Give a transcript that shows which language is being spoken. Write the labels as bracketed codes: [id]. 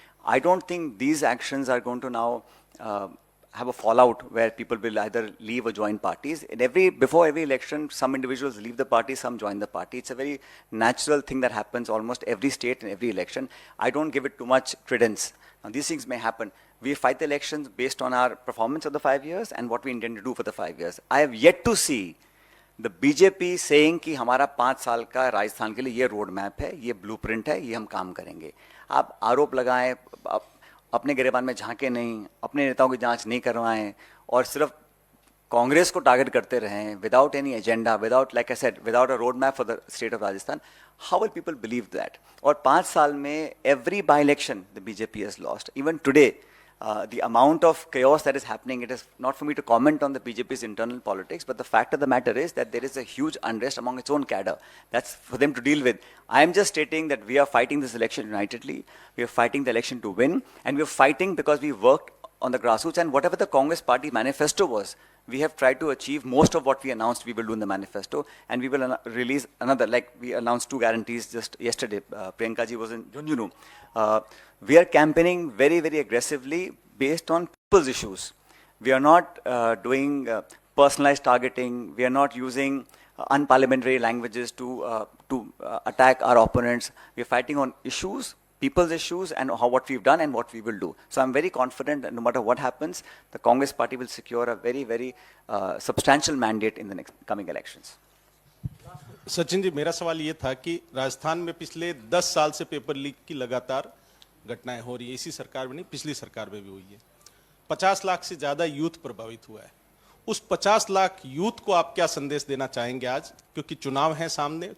[en] I don't think these actions are going to now have a fallout where people will either leave or join parties. Before every election, some individuals leave the party, some join the party. It's a very natural thing that happens almost every state and every election. I don't give it too much credence. Now, these things may happen. We fight the elections based on our performance of the 5 years and what we intend to do for the 5 years. I have yet to see the BJP saying [hi] कि हमारा 5 साल का राजस्थान के लिए ये road map है, ये blueprint है, ये हम काम करेंगे। आप आरोप लगाएं, अपने गिरेबान में झांके नहीं, अपने नेताओं की जांच नहीं करवाएं और सिर्फ कांग्रेस को टारगेट करते रहें [en] Without any agenda, without, like I said, without a road map for the state of Rajasthan, how will people believe that? [hi] और 5 साल में [en] Every by election the BJP has lost. Even today, the amount of chaos that is happening, it is not for me to comment on the BJP's internal politics, but the fact of the matter is that there is a huge unrest among its own cadre. That's for them to deal with. I am just stating that we are fighting this election unitedly. We are fighting the election to win, and we are fighting because we worked on the grassroots, and whatever the Congress party manifesto was, we have tried to achieve most of what we announced we will do in the manifesto, and we will release another, like we announced 2 guarantees just yesterday. Priyanka ji was in Jhunjhunu. We are campaigning very, very aggressively based on people's issues. We are not doing personalized targeting. We are not using unparliamentary languages to attack our opponents. We are fighting on issues, people's issues, and what we've done and what we will do. So I'm very confident that no matter what happens, the Congress party will secure a very, very substantial mandate in the next coming elections. [hi] Sachin ji, मेरा सवाल ये था कि राजस्थान में पिछले 10 साल से paper leak की लगातार घटनाएं हो रही है। इसी सरकार में नहीं, पिछली सरकार में भी हुई है। 50 लाख से ज्यादा यूथ प्रभावित हुआ है। उस 50 लाख यूथ को आप क्या संदेश देना चाहेंगे आज, क्योंकि चुनाव है सामने?